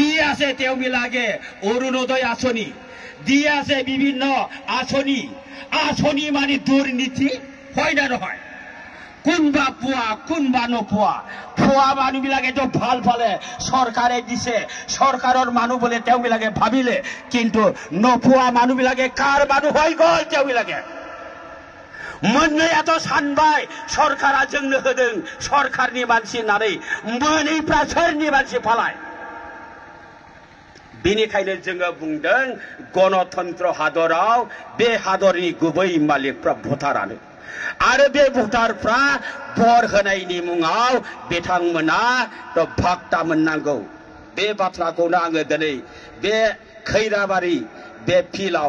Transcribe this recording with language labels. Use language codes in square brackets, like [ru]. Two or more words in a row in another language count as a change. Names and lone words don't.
[as] আছে তেওঁবিলাকে অৰুণোদয় আঁচনি দি আছে বিভিন্ন আঁচনি মানে দুৰ্নীতি হয় না নহয় কোনবা পোৱা কোনবা নোপোৱা পোৱা মানুহবিলাকেতো ভাল পালে চৰকাৰে দিছে চৰকাৰৰ মানুহ বোলে তেওঁবিলাকে ভাবিলে কিন্তু নোপোৱা মানুহবিলাকে কাৰ মানুহ হৈ গ'ল তেওঁবিলাকে [brx] मोननैयाथ' सानबाय सरकारा जोंनो होदों सरकारनि मानसि होननानै मोनैफ्रा सोरनि मानसि फालाय बेनिखायनो जोङो बुंदों गणतन्त्र हादराव बे हादरनि गुबै मालिकफ्रा भटारानो आरो बे भटारफ्रा भर होनायनि मुङाव बिथांमोना थ' भागता मोननांगौ बे बाथ्राखौनो आङो दिनै बे खैराबारि बे फिल्डआव